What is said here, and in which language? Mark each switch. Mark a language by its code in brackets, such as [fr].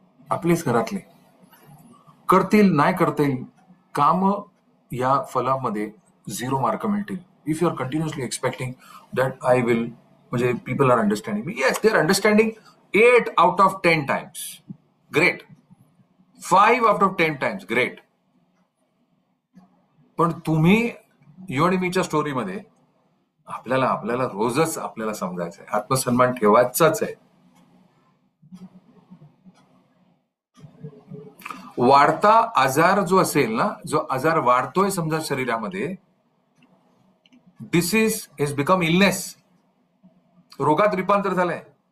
[mr] आपलेच घरातले करतील, नाही करतील, काम या फलामध्ये 0 मार्क मिळतील. [en] If you are continuously expecting that I will, म्हणजे people are understanding me, yes they are understanding 8 out of 10 times, great. 5 out of 10 times, great. [mr] पण तुम्ही यू आणि मीच्या स्टोरीमध्ये आपल्याला रोजच आपल्याला समजायचंय, आत्मसन्मान ठेवायचाच आहे. वाढता आजार जो असेल ना, जो आजार वाढतोय समजा शरीरामध्ये, डिसीज इज बिकम इलनेस, रोगात रूपांतर झालंय.